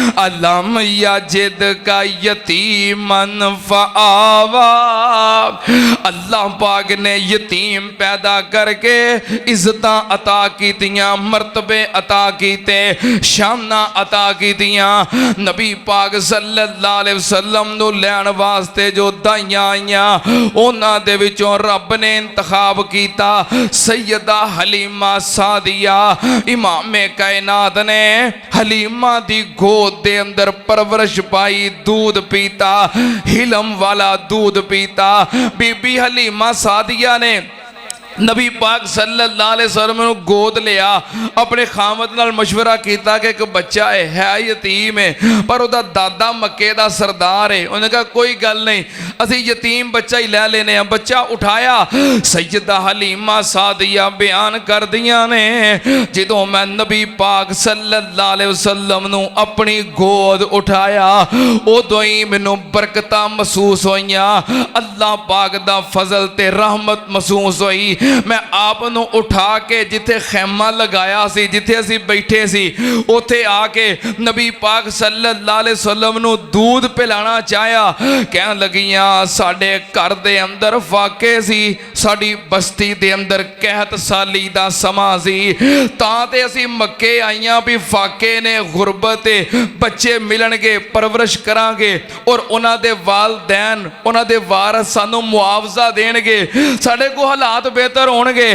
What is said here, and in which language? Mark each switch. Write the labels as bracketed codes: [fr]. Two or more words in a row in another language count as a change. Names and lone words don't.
[ar] ألم يجدك يتيما فآوى. [pa] اللہ پاک نے یتیم پیدا کرکے عزت عطا کیتیاں، مرتبے عطا کیتے، شاناں عطا کیتیاں. نبی پاک [ar] صلى الله عليه وسلم [pa] نوں لین واسطے جو دائیاں آئیاں انہاں دے وچوں رب نے انتخاب کیتا سیدہ حلیمہ سعدیہ. امام کائنات نے حلیمہ دی گود دے اندر پرورش پائی، دودھ پیتا، حلم والا دودھ پیتا. بی بی حلیمہ سعدیہ نے نبی پاک [ar] صلى الله عليه وسلم [pa] نے گود لیا، اپنے خاوند نال مشورہ کیا کہ اک بچہ ہے یتیم ہے, [ur] پر اس کا دادا مکے کا سردار ہے. [pa] انہاں کہا کوئی گل نہیں، اسی یتیم بچہ ہی لے لینے۔ بچہ اٹھایا. سیدہ حلیمہ سعدیہ بیان کر دیاں نے جو میں نبی پاک [ar] صلى الله عليه وسلم [pa] نوں اپنی گود اٹھایا اودوں ہی مینوں برکت محسوس ہوئیاں، اللہ پاک دا فضل تے رحمت محسوس ہوئی. میں آپ نوں اٹھا کے جتھے خیمہ لگایا سی، جتھے اسی بیٹھے سی، اوتھے آکے نبی پاک [ar] صلى الله عليه وسلم [pa] نوں دودھ پلانا چاہیا. کہن لگیاں ساڈے گھر دے اندر فاقے سی، ساڈی بستی دے اندر قحط سالی دا سماں سی، تاں تے اسی مکے آئیاں بھی فاقے نے، غربت بچے ملنگے، پرورش کراں گے اور انہاں دے والدین انہاں دے وارث سانوں معاوضہ دینگے، ساڈے کو حالات بہتر ہونگے.